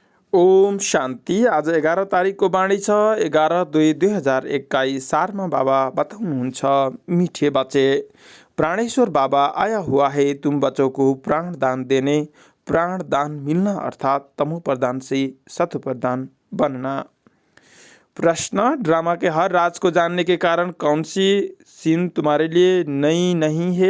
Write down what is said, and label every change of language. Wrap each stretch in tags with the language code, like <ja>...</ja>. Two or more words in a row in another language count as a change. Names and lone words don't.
<ne>ओम शान्ति। आज 11 तारिकको बाणी छ 11/2/2021। सारमा बाबा बताउनुहुन्छ,</ne> <hi>मीठे बच्चे, प्राणेश्वर बाबा आया हुआ है तुम बच्चों को प्राण दान देने। प्राण दान मिलना अर्थात तमो प्रदान से सत्व प्रदान बनना। प्रश्न, ड्रामा के हर राज को जानने के कारण कौन सी सीन तुम्हारे लिए नई नहीं है?</hi>